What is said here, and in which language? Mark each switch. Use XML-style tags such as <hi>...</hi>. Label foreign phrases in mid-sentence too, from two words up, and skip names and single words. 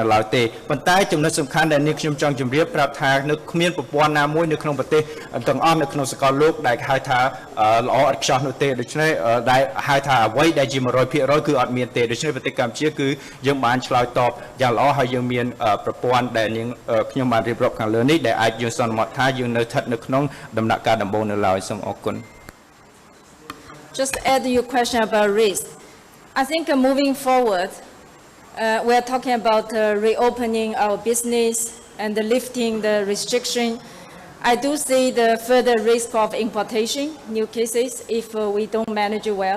<km>ឡើយទេប៉ុន្តែចំណុចសំខាន់ដែលនាងខ្ញុំចង់ជម្រាបប្រាប់ថានៅគ្មានប្រព័ន្ធណាមួយនៅក្នុងប្រទេសទាំងអស់នៅក្នុងសកលលោកដែលហៅថាល្អឥតខ្ចោះនោះទេដូច្នេះដែលហៅថាអ្វីដែលជា 100% គឺអត់មានទេដូច្នេះប្រទេសកម្ពុជាគឺយើងបានឆ្លើយតបយ៉ាងល្អហើយយើងមានប្រព័ន្ធដែលនាងខ្ញុំបានរៀបរាប់ខាងលើនេះដែលអាចយើងសន្មតថាយើងនៅស្ថិតនៅក្នុងដំណាក់កាលដំបូងនៅឡើយសូមអរគុណ</km> <en>Just to add your question about risk. I think moving forward, we're talking about reopening our business and lifting the restriction. I do see the further risk of importation, new cases, if we don't manage it well.</en>